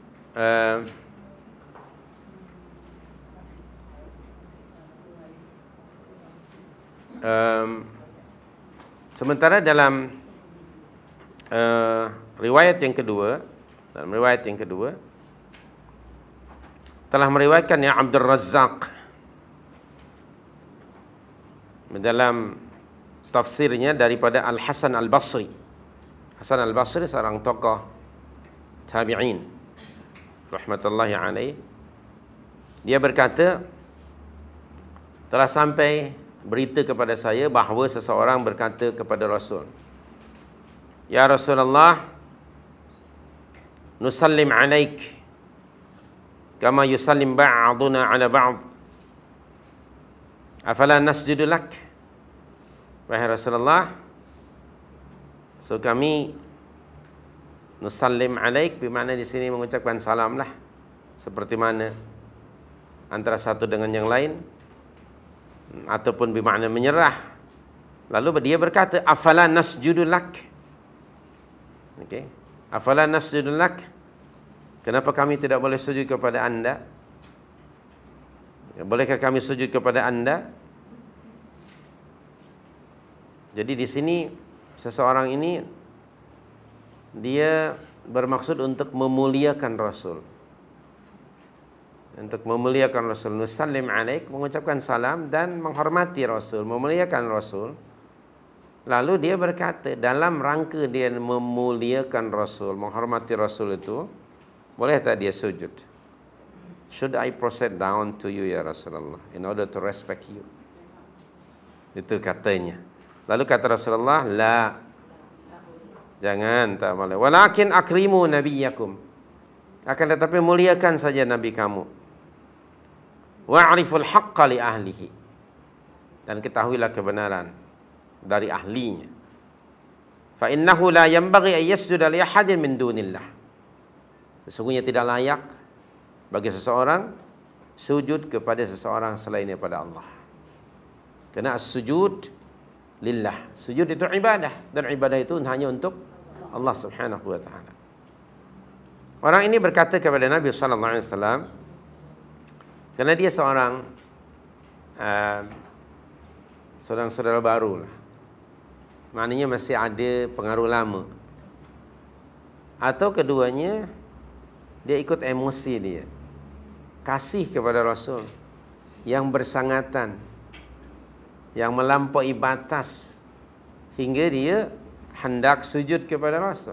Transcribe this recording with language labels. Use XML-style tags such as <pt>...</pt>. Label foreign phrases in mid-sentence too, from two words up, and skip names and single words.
<ms>Sementara dalam riwayat yang kedua, telah meriwayatkan ya Abdul Razzaq dalam tafsirnya daripada Al-Hasan Al-Basri. Hasan Al-Basri seorang tokoh tabi'in</ms> <ar>رحمة الله عليه.</ar> <ms>Dia berkata, telah sampai berita kepada saya bahawa seseorang berkata kepada Rasul,</ms> <ar>يا رسول الله، نسلم عليك كما يسلم بعضنا على بعض، أفلا نسجد لك.</ar> <ms>Wahai Rasulullah, so kami</ms> <ar>نسلم عليك,</ar> <ms>bermakna di sini mengucapkan salam lah, seperti mana antara satu dengan yang lain, ataupun bermakna menyerah. Lalu dia berkata,</ms> <ar>أفلا نسجد لك. Okey, أفلا نسجد لك,</ar> <ms>kenapa kami tidak boleh sujud kepada anda? Bolehkah kami sujud kepada anda? Jadi di sini seseorang ini dia bermaksud untuk memuliakan Rasul. Untuk memuliakan Rasul,</ms> <ar>نسلم عليك,</ar> <ms>mengucapkan salam dan menghormati Rasul, memuliakan Rasul. Lalu dia berkata, dalam rangka dia memuliakan Rasul, menghormati Rasul itu, boleh tak dia sujud?</ms> <en>Should I proceed down to you</en> <ar>يا رسول الله</ar> <en>in order to respect you?</en> <ms>Itu katanya. Lalu kata Rasulullah, la, jangan, tak boleh.</ms> <ar>ولكن أكرموا نبيكم,</ar> <ms>akan tetapi muliakan saja nabi kamu.</ms> <ar>واعرفوا الحق لأهله,</ar> <ms>dan ketahuilah kebenaran dari ahlinya.</ms> <ar>فإنه لا ينبغي أن يسجد لأحد من دون الله,</ar> <ms>sesungguhnya tidak layak bagi seseorang sujud kepada seseorang selain daripada Allah. Karena sujud lillah, sujud itu ibadah, dan ibadah itu hanya untuk</ms> <ar>الله سبحانه وتعالى.</ar> <ms>Orang ini berkata kepada Nabi</ms> <ar>صلى الله عليه وسلم,</ar> <ms>karena dia seorang saudara baru lah, maknanya masih ada pengaruh lama, atau keduanya dia ikut emosi dia, kasih kepada Rasul yang bersangatan, yang melampaui batas hingga dia hendak sujud kepada Rasul.</ms>